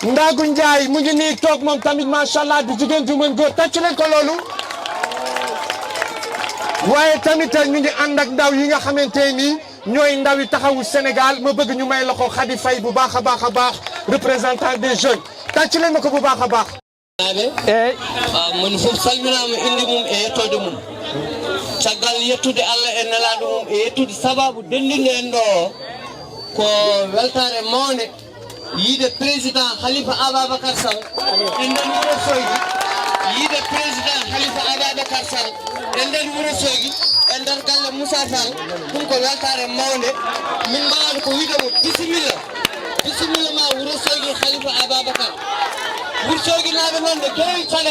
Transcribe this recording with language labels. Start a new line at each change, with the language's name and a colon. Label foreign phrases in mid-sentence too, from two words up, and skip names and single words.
Wolof: Ndagu Ndiaye mu ngi nii toog moom tamit
Arabic: ما شاء الله
Wolof: di jigéen ju mën góor tàcc leen ko loolu. waaye tamit ñu ngi ànd ak ndaw yi nga xamante ni ñooy ndaw yi taxawu Sénégal ma bëgg ñu may loxo Khady Faye bu baax a baax a baax
French: représentant des jeunes
Wolof: tàcc leen ma ko bu baax a baax.
Fula: mon fof salminama inde mum e yettode mum caggal yettude Allah e nelaɗo mum e yettude sababu dendinde en ɗo ko weltare mawde yiide président Khalifa Ababacar Sall e nden Ourossogui yiide président Khalifa Ababacar Sall e nden Ourossogui e nder galle Moussa Fall ɗum ko weltare mawde min mbawata ko wiidemo bisimilla bisimilla ma Ourossogui Khalifa Ababacar Ourossogui naaɓe noon ɓe keewi